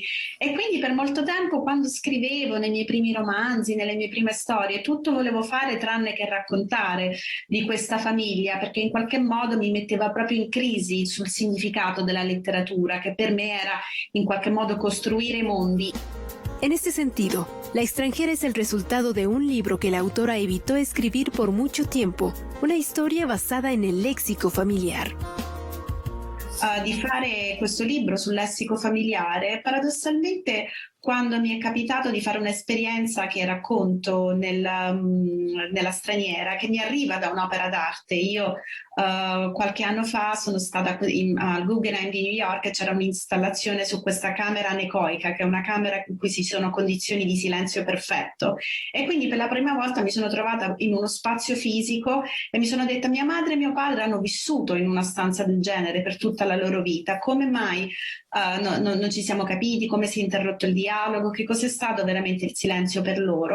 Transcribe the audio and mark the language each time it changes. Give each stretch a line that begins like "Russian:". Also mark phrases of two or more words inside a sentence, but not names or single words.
Italian: E quindi per molto tempo, quando scrivevo nei miei primi romanzi, nelle mie prime storie, tutto volevo fare tranne che raccontare di questa famiglia, perché in qualche modo mi metteva proprio in crisi sul significato della letteratura, che per me era in qualche modo costruire mondi.
Spanish: En este sentido, La extranjera es el resultado de un libro que la autora evitó escribir por mucho tiempo, una historia basada en el léxico familiar.
Italian: Di fare questo libro sul lessico familiare, paradossalmente quando mi è capitato di fare un'esperienza che racconto nella straniera, che mi arriva da un'opera d'arte. Io qualche anno fa sono stata al Guggenheim di New York e c'era un'installazione su questa camera anecoica, che è una camera in cui ci sono condizioni di silenzio perfetto, e quindi per la prima volta mi sono trovata in uno spazio fisico e mi sono detta: mia madre e mio padre hanno vissuto in una stanza del genere per tutta la loro vita, come mai non ci siamo capiti, come si è interrotto il dialogo, che cos'è stato veramente il silenzio per loro?